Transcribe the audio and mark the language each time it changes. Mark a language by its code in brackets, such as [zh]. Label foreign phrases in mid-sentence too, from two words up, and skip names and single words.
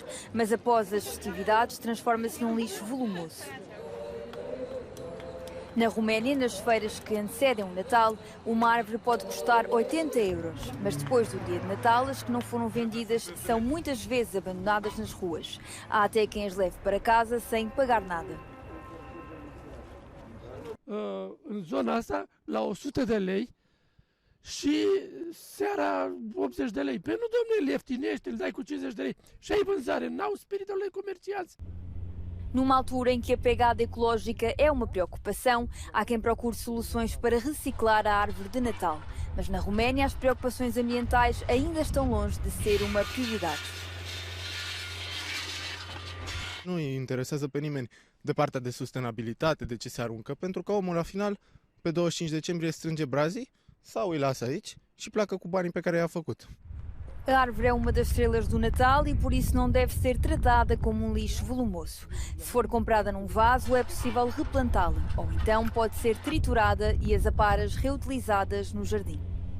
[pt] Mas após as festividades, transforma-se num lixo volumoso. Na Roménia, nas feiras que antecedem o Natal, uma árvore pode custar 80 €. Mas depois do dia de Natal, as que não foram vendidas são muitas vezes abandonadas nas ruas. Há até quem as leve para casa sem pagar nada. [ro] În zona asta, la 100 de lei și seara 80 de lei. Păi nu, domnule, îl ieftinești, îl dai cu 50 de lei și ai vânzare. N-au spiritul lei comercianți. [pt] Numa altura em que a pegada ecológica é uma preocupação, há quem procure soluções para reciclar a árvore de Natal. Mas na Roménia as preocupações ambientais ainda estão longe de ser uma prioridade. [ro] Nu îi interesează pe nimeni de partea de sustenabilitate, de ce se aruncă, pentru că omul la final, pe 25 decembrie, strânge brazii sau îi lasă aici și pleacă cu banii pe care i-a făcut. [pt] A árvore é uma das estrelas do Natal e por isso não deve ser tratada como lixo volumoso. Se for comprada num vaso, é possível replantá-la ou então pode ser triturada e as aparas reutilizadas no jardim.